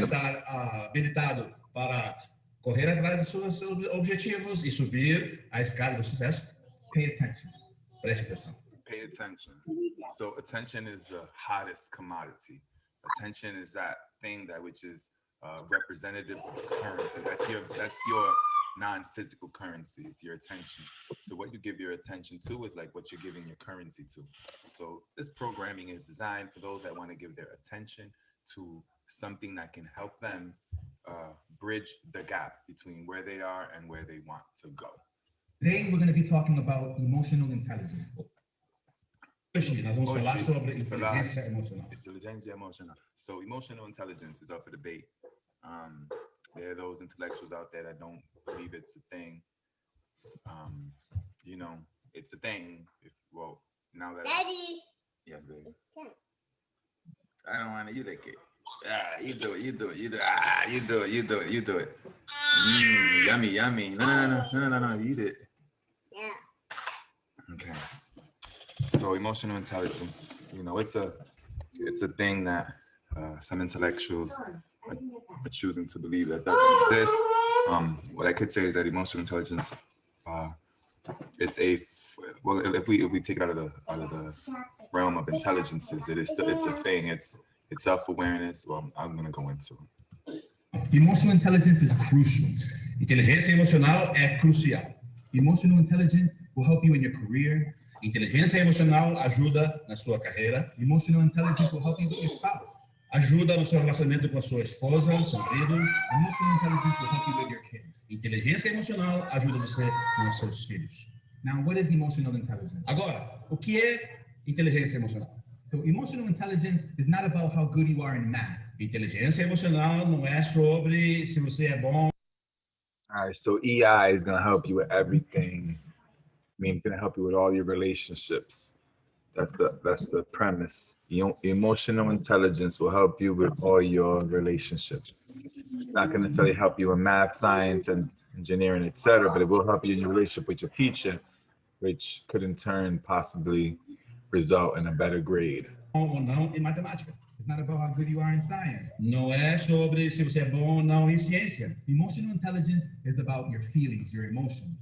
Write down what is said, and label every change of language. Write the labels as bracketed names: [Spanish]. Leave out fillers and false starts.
[Portuguese] estar habilitado para correr atrás dos seus objetivos e subir a escada do sucesso. [English] Pay attention. [Portuguese] Preste atenção. [English] Pay attention. So attention is the hottest commodity. Attention is that thing that which is representative of currency. That's your non-physical currency. It's your attention. So what you give your attention to is like what you're giving your currency to. So this programming is designed for those that want to give their attention to something that can help them bridge the gap between where they are and where they want to go. Today we're going to be talking about emotional intelligence. [Portuguese] Hoje nós vamos falar sobre inteligência emocional. Intelligência emocional. [English] So emotional intelligence is up for debate. There are those intellectuals out there that don't believe it's a thing. You know, it's a thing. Well, now that Daddy. Yes, baby. I don't want to. You lick it. You do it. You do it. You do it. You do it. You do it. You do it. Yummy, yummy. No. Eat it. Yeah. Okay. So emotional intelligence, you know, it's a thing that some intellectuals are choosing to believe that doesn't exist. What I could say is that emotional intelligence, it's if we take it out of the realm of intelligences, it's a thing. It's self-awareness. Well, I'm gonna go into it. Emotional intelligence is crucial. [Portuguese] Inteligência emocional é crucial. [English] Emotional intelligence will help you in your career. [Portuguese] Inteligência emocional ajuda na sua carreira. [English] Emotional intelligence will help you with your spouse. [Portuguese] Ajuda no seu relacionamento com a sua esposa, seu marido. [English] Emotional intelligence will help you with your kids. [Portuguese] Inteligência emocional ajuda você com os seus filhos. [English] Now, what is emotional intelligence? [Portuguese] Agora, o que é inteligência emocional? [English] So, emotional intelligence is not about how good you are in math. [Portuguese] Inteligência emocional não é sobre se você é bom. [English] All right, so EI is gonna help you with everything. I mean, it's gonna help you with all your relationships. That's the premise. Emotional intelligence will help you with all your relationships. It's not gonna necessarily help you in math, science, and engineering, etc., but it will help you in your relationship with your teacher, which could in turn possibly result in a better grade. [Portuguese] Ou não em matemática. [English] It's not about how good you are in science. [Portuguese] Não é sobre se você é bom ou não em ciência. [English] Emotional intelligence is about your feelings, your emotions.